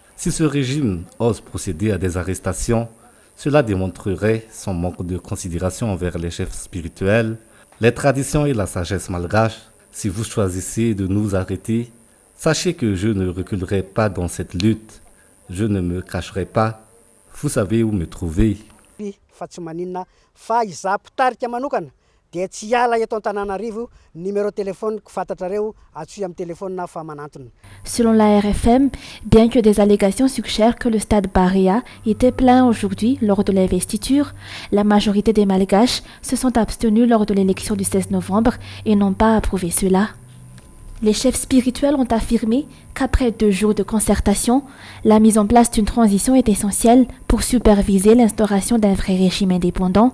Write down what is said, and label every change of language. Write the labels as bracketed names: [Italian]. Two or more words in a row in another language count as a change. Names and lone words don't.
[French] Si ce régime ose procéder à des arrestations, cela démontrerait son manque de considération envers les chefs spirituels, les traditions et la sagesse malgache. Si vous choisissez de nous arrêter, sachez que je ne reculerai pas dans cette lutte. Je ne me cacherai pas. Vous savez où me trouver. [Malagasy] dia tsy hiala eto Antananarivo [French] numéro téléphone [Malagasy] fantatrareo atsoy amin'ny téléphone na fa manantony. [French] Selon la RFM, bien que des allégations suggèrent que le stade Barrea était plein aujourd'hui lors de l'investiture, la majorité des Malgaches se sont abstenus lors de l'élection du 16 novembre et n'ont pas approuvé cela. Les chefs spirituels ont affirmé qu'après 2 jours de concertation, la mise en place d'une transition est essentielle pour superviser l'instauration d'un vrai régime indépendant.